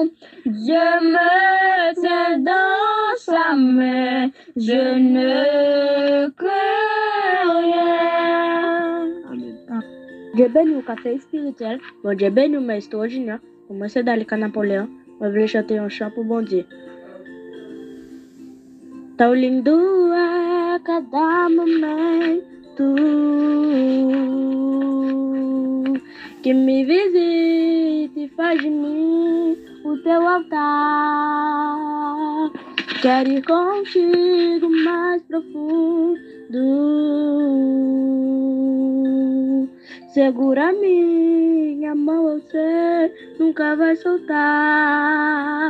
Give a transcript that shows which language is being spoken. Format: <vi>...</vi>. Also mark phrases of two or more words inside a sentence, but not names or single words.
<fr>Dieu me tient dans sa main, je ne crains rien. Dieu bénit au café spirituel, bon Dieu bénit au maître extraordinaire. Moi, c'est dans le cas Napoléon, je voulais chanter un chant pour bon Dieu.</fr> <pt>Tauling dua cada momento que me visite e faz de mim o teu altar. Quero ir contigo mais profundo, segura minha mão, eu sei, nunca vai soltar.</pt>